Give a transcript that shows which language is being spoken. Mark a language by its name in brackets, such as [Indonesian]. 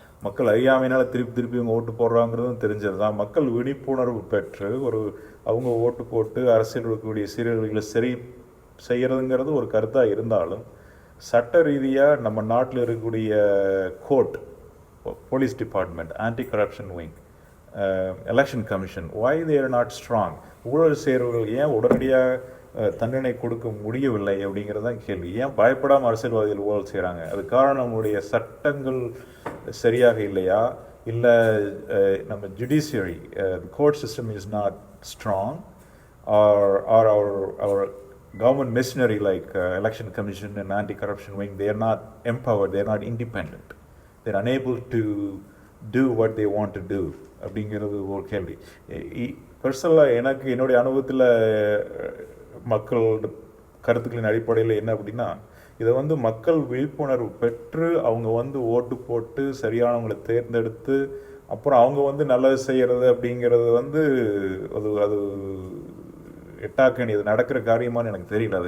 [Tamil] மக்கள் அறியாமையினால் திருப்பி இவங்க ஓட்டு போடுறாங்கிறதும் தெரிஞ்சது தான். மக்கள் விழிப்புணர்வு பெற்று அவங்க ஓட்டு போட்டு அரசியல் இருக்கக்கூடிய சீரழிவுகளை சரி செய்கிறதுங்கிறது ஒரு கருத்தாக இருந்தாலும், சட்ட ரீதியாக நம்ம நாட்டில் இருக்கக்கூடிய court [English] police department, anti-corruption wing, election commission, why they are not strong? [Tamil] ஊழல் செய்கிறவர்கள் ஏன் உடனடியாக தண்டனை கொடுக்க முடியவில்லை அப்படிங்கிறது தான் கேள்வி. ஏன் பயப்படாமல் அரசியல்வாதிகள் ஊழல் செய்கிறாங்க? அது காரணம் நம்முடைய சட்டங்கள் சரியாக இல்லையா, இல்லை நம்ம judiciary court [English] system is not strong, or our government machinery like election commission and anti-corruption wing, they are not empowered, they are not independent, they are unable to do what they want to do [Tamil] அப்படிங்கிறது ஒரு கேள்வி. பர்சனலாக எனக்கு என்னுடைய அனுபவத்தில் மக்களோட கருத்துக்களின் அடிப்படையில் என்ன அப்படின்னா, இதை வந்து மக்கள் விழிப்புணர்வு பெற்று அவங்க வந்து ஓட்டு போட்டு சரியானவங்களை தேர்ந்தெடுத்து அப்புறம் அவங்க வந்து நல்லது செய்கிறது அப்படிங்கிறது வந்து அது எட்டாக்கணி, இது நடக்கிற காரியமானு எனக்கு தெரியல.